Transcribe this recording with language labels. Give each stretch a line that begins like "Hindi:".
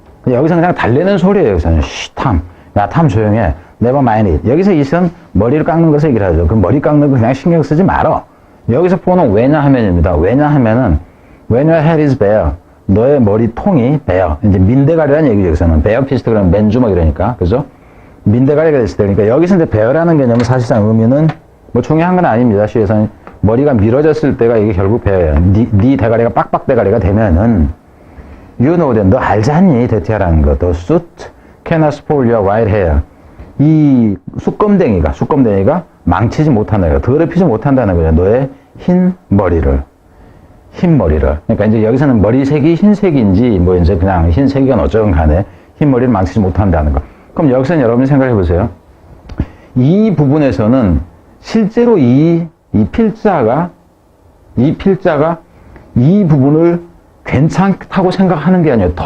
Korean: 여기서 그냥 달래는 소리예요. 여기서는. 쉬, 탐. 야, 탐 조용해.
English: Never mind it.
Korean: 여기서 이선 머리를 깎는 것을 얘기를 하죠. 그 머리 깎는 거 그냥 신경 쓰지 말어. 여기서 보는 왜냐하면입니다. 왜냐하면은,
English: when your head is bare.
Korean: 너의 머리통이 bare. 이제 민대가리라는 얘기죠. 여기서는. bare fist 그러면 맨주먹 이러니까. 그죠? 민대가리가 됐을 때. 그러니까 여기서 이제 bare라는 개념은 사실상 의미는 뭐 중요한 건 아닙니다. 시에서는 머리가 밀어졌을 때가 이게 결국 bare예요. 네 대가리가 빡빡 대가리가 되면은,
English: you know that.
Korean: 너 알지 않니? 대티아라는 거.
English: The suit cannot spoil your white hair.
Korean: 이 수검댕이가 망치지 못한다는 거예요. 더럽히지 못한다는 거예요. 너의 흰 머리를. 그러니까 이제 여기서는 머리색이 흰색인지, 뭐 이제 그냥 흰색이건 어쩌건 간에 흰 머리를 망치지 못한다는 거. 그럼 여기서는 여러분이 생각해 보세요. 이 부분에서는 실제로 이 필자가 이 부분을 괜찮다고 생각하는 게 아니에요.